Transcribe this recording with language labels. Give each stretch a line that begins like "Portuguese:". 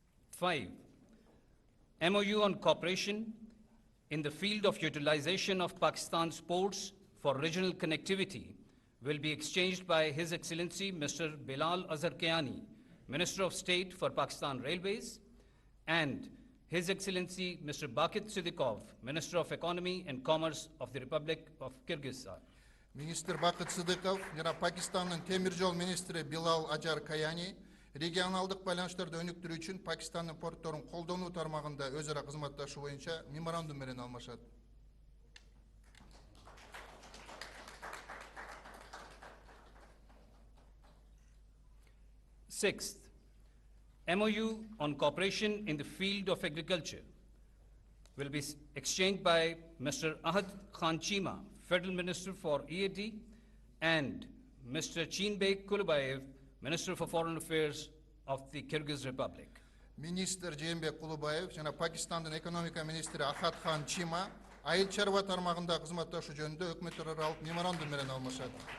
English: Five, MOU on cooperation in the field of utilization of Pakistan's ports for regional connectivity will be exchanged by His Excellency Mr. Bilal Azhar Kayani, Minister of State for Pakistan Railways, and His Excellency Mr. Bakit Sidikov, Minister of Economy and Commerce of the Republic of Kyrgyzstan.
Kyrgyz: Министр Бакыт Сыдыков жана Пакистандын темир жол министри Билал Ажар Каяни регионалдык байланыштарды өнүктүрүү үчүн Пакистандын портторун колдонуу тармагында өз ара кызматташуу боюнча меморандум менен алмашат.
English: Sixth, MOU on cooperation in the field of agriculture will be exchanged by Mr. Ahad Khan Chima, Federal Minister for EAD, and Mr. Chinbek Kulubayev, Minister for Foreign Affairs of the Kyrgyz Republic.
Kyrgyz: Министр Жээнбек Кулубаев жана Пакистандын экономика министри Ахат Хан Чима айыл чарба тармагында кызматташуу жөнүндө өкмөттөр аралык меморандум менен алмашат.